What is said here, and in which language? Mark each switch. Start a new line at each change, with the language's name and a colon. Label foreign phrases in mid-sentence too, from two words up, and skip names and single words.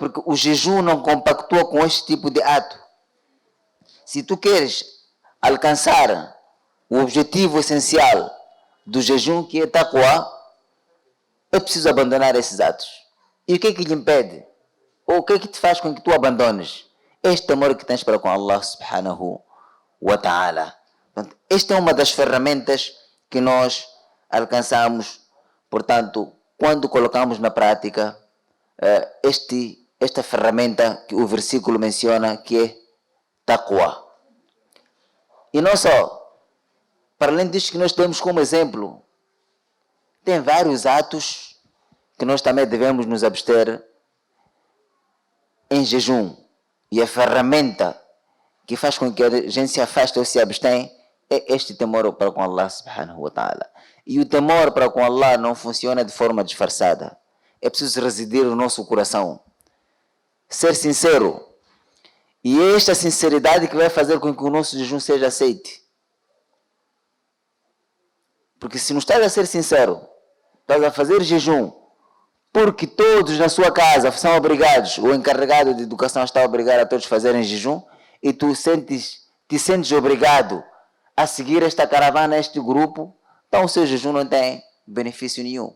Portuguese: Porque o jejum não compactua com este tipo de ato. Se tu queres alcançar o objetivo essencial do jejum, que é taqwa, é preciso abandonar esses atos. E o que é que lhe impede? Ou o que é que te faz com que tu abandones? Este amor que tens para com
Arabic: الله سبحانه وتعالى.
Portuguese: Esta é uma das ferramentas que nós alcançamos, portanto, quando colocamos na prática esta ferramenta que o versículo menciona, que é taqwa. E não só, para além disso que nós temos como exemplo, tem vários atos que nós também devemos nos abster em jejum. E a ferramenta que faz com que a gente se afaste ou se abstenha é este temor para com
Arabic: الله سبحانه وتعالى.
Portuguese: E o temor para com Allah não funciona de forma disfarçada. É preciso residir no nosso coração. Ser sincero. E é esta sinceridade que vai fazer com que o nosso jejum seja aceite. Porque se não estás a ser sincero, estás a fazer jejum porque todos na sua casa são obrigados, o encarregado de educação está obrigado a todos fazerem jejum, e tu te sentes obrigado a seguir esta caravana, este grupo, então o seu jejum não tem benefício nenhum.